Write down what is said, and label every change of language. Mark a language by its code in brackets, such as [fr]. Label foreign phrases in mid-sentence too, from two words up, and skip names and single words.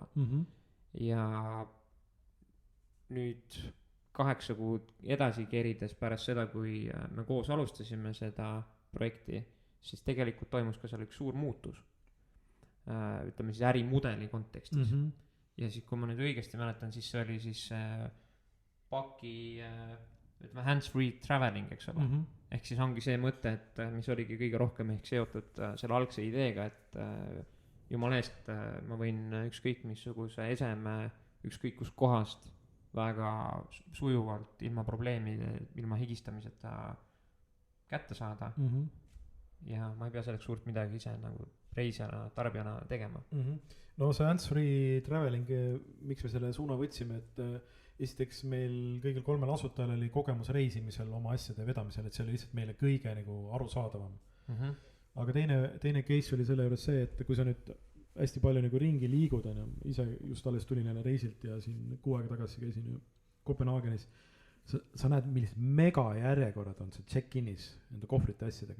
[et] Ja nüüd 8 kuud edasi kerides pärast seda, kui me koos alustasime seda projekti, siis tegelikult toimus ka seal üks suur muutus, ütleme siis ärimudeli kontekstis. Ja siis, kui ma nüüd õigesti mäletan, siis see oli siis paki, ütleme [en] hands-free traveling, [et] eks ole. Ehk siis ongi see mõte, et mis oligi kõige rohkem ehk seotud selle algse ideega, et jumala eest ma võin ükskõik missuguse eseme, ükskõik kus kohast väga sujuvalt, ilma probleemide, ilma higistamiseta kätte saada. Ja ma ei pea selleks suurt midagi ise nagu reisijana, tarbijana tegema. No see [en] hands-free traveling, [et] miks me selle suuna võtsime, et esiteks meil kõigil 3 asutajal oli kogemus reisimisel oma asjade vedamisel, et see oli lihtsalt meile kõige nagu arusaadavam. Aga teine case oli selle juures see, et kui sa nüüd hästi palju nagu ringi liigud, ise just alles tulin jälle reisilt ja siin 6 aega tagasi käisin Kopenhaagenis, sa näed, millised mega järjekorrad on see check-inis enda kohvrite asjadega.